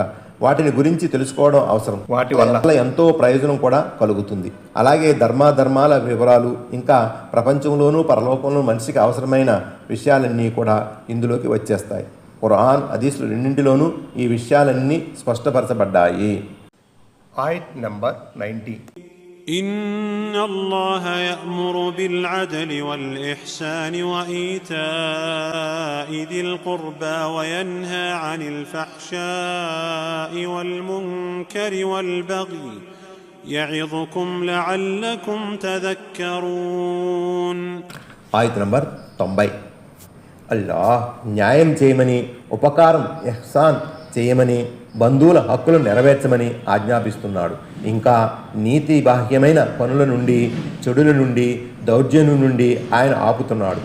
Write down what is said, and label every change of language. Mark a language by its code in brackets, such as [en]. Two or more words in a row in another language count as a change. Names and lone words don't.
[te] వాటిని గురించి తెలుసుకోవడం అవసరం. వాటి వల్ల ఎంతో ప్రయోజనం కూడా కలుగుతుంది. అలాగే ధర్మాల వివరాలు, ఇంకా ప్రపంచంలోనూ పరలోకంలో మనిషికి అవసరమైన విషయాలన్నీ కూడా ఇందులోకి వచ్చేస్తాయి. ఖురాన్, హదీసులు రెండింటిలోనూ ఈ విషయాలన్నీ స్పష్టపరచబడ్డాయి. ఆయత్ నంబర్ 90. [ar] إن الله يأمر بالعدل والإحسان وإيتاء ذي القربى وينهى عن الفحشاء والمنكر والبغي يعظكم لعلكم تذكرون. [te] ఆయత్ నంబర్ 90. అల్లాహ్ న్యాయం చేయమని, ఉపకారం ఇహ్సాన్ చేయమని, బంధువుల హక్కులు నెరవేర్చమని ఆజ్ఞాపిస్తున్నాడు. ఇంకా నీతి బాహ్యమైన పనుల నుండి, చెడుల నుండి, దౌర్జన్యం నుండి ఆయన ఆపుతున్నాడు.